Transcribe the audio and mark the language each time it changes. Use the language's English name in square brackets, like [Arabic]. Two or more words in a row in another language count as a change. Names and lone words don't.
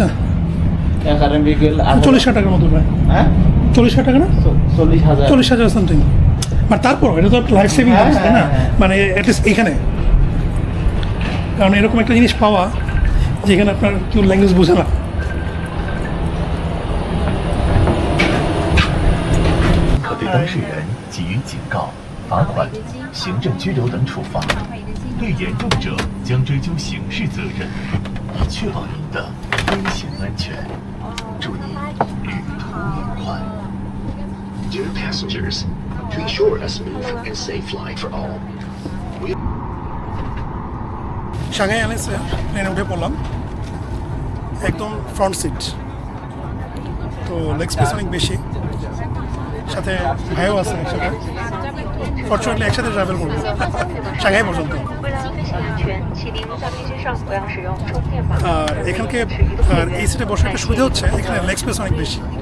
[Bangla] 1 RMB গেলে 40,000 টাকার মতো প্রায়। হ্যাঁ, 40,000 টাকা না? 40,000। 40,000 সামথিং। মানে তারপর এটা তো [English] life saving [Bangla] হ্যাঁ, তাই না? হ্যাঁ। মানে অ্যাটলিস্ট এইখানে, কারণ এরকম একটা জিনিস পাওয়া যেখানে আপনার কেউ ল্যাঙ্গুয়েজ বোঝে না। [Chinese] 可对当事人给予警告、罚款、行政拘留等处罚；对严重者将追究刑事责任，以确保您的飞行安全。祝您旅途愉快。 [English] Dear passengers, to ensure a smooth and safe flight for all, [Bangla] সাংহাই এয়ারলাইন্সে প্লেনে উঠে পড়লাম, একদম [English] front seat, [Bangla] তো [English] leg space [Bangla] অনেক বেশি, সাথে ভাইও আছে একসাথে। ফর্চুনেটলি একসাথে ট্রাভেল করবো সাংহাই পর্যন্ত। [Chinese] 为了飞行安全，请您在飞机上不要使用充电宝。 [Bangla] আর এখানকে আর এই সিটে বসার একটা সুবিধা হচ্ছে এখানে [English] leg space [Bangla] অনেক বেশি।